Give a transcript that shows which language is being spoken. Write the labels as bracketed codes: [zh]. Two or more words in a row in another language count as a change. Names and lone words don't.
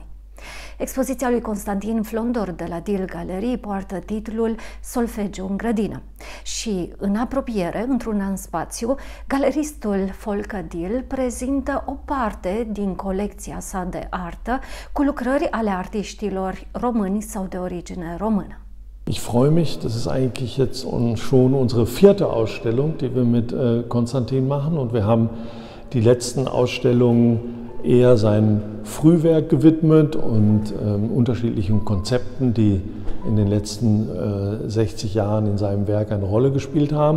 [ro] Expoziția lui Constantin Flondor de la Dil Galerie poartă titlul Solfegiu în grădină și, în apropiere, într-un an spațiu, galeristul Folcă Dil prezintă o parte din colecția sa de artă cu lucrări ale artiștilor români sau de origine română. [de] Ich freue mich, das ist eigentlich jetzt schon unsere 4. Ausstellung, die wir mit Konstantin machen, und wir haben die letzten Ausstellungen eher sein Frühwerk gewidmet und unterschiedlichen Konzepten, die in den letzten 60 Jahren in seinem Werk eine Rolle gespielt haben.